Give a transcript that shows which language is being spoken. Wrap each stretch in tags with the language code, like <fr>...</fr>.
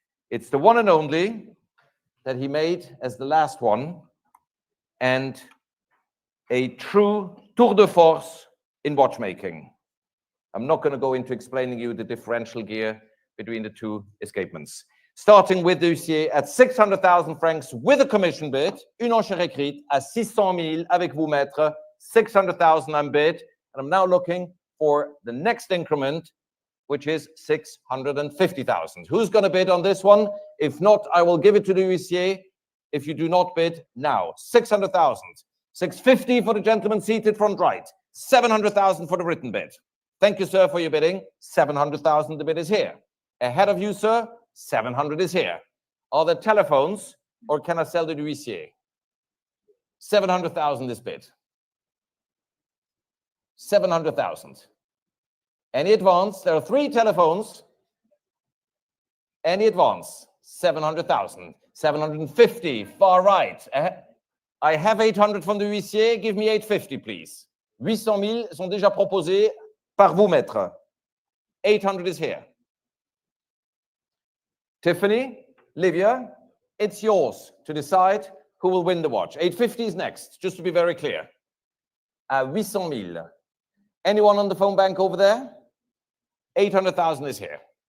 <en>It's the one and only that he made as the last one, and a true tour de force in watchmaking. I'm not going to go into explaining you the differential gear between the two escapements. Starting with the huissier at 600,000 francs with a commission bid,</en> <fr>une enchère écrite à 600,000 avec vous, maître.</fr> <en>600,000 I'm bid, and I'm now looking for the next increment, which is 650,000. Who's going to bid on this one? If not, I will give it to the huissier. If you do not bid now, 600,000. 650 for the gentleman seated front right. 700,000 for the written bid. Thank you, sir, for your bidding. 700,000, the bid is here. Ahead of you, sir, 700 is here. Are there telephones, or can I sell the huissier? 700,000 is bid. 700,000. Any advance? There are 3 telephones. Any advance? 700,000. 750, far right. I have 800 from the huissier. Give me 850, please.</en> <fr>800,000 sont déjà proposés par vous, maître.</fr> <en>800 is here. Tiffany, Livia, it's yours to decide who will win the watch. 850 is next, just to be very clear. 800,000. Anyone on the phone bank over there? 800,000 is here.</en>